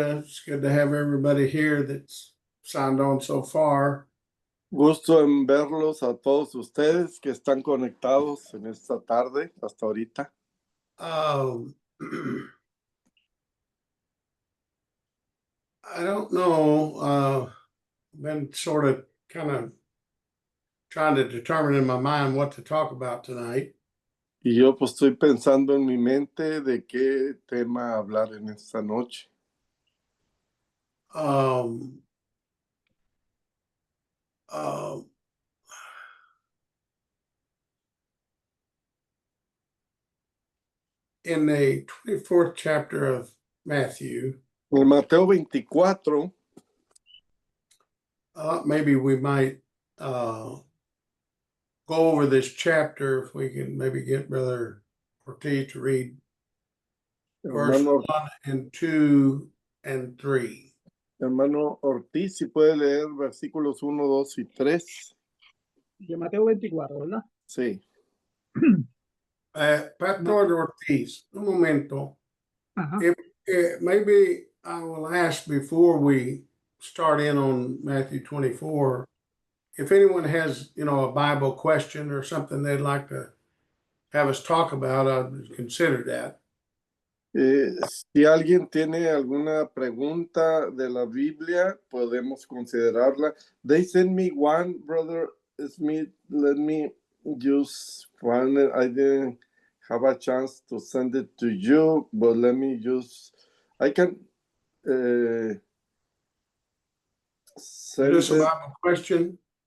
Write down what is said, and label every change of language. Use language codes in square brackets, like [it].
[en] It's good to have everybody here that's signed on so far. [es] Gusto en verlos a todos ustedes que están conectados en esta tarde hasta ahorita. [en] I don't know. Been sort of kind of trying to determine in my mind what to talk about tonight. [es] Y yo pues estoy pensando en mi mente de qué tema hablar en esta noche. [en] Um, in the 24th chapter of Matthew, [es] En Mateo 24, [en] maybe we might go over this chapter if we can maybe get Brother Ortiz to read verse [es] hermano, [en] 1 and 2 and 3. [es] hermano Ortiz, si puede leer versículos 1, 2 y 3. De Mateo 24, ¿verdad? Sí. Pastor Ortiz, un momento. Ajá. [en] Maybe I will ask before we start in on Matthew 24, if anyone has, a Bible question or something they'd like to have us talk about, I'd consider that. [es] Si alguien tiene alguna pregunta de la Biblia, podemos considerarla. [en] They sent me one, Brother Smith. Let me just find it. I didn't have a chance to send it to you, but let me I can send Just a it. Bible question?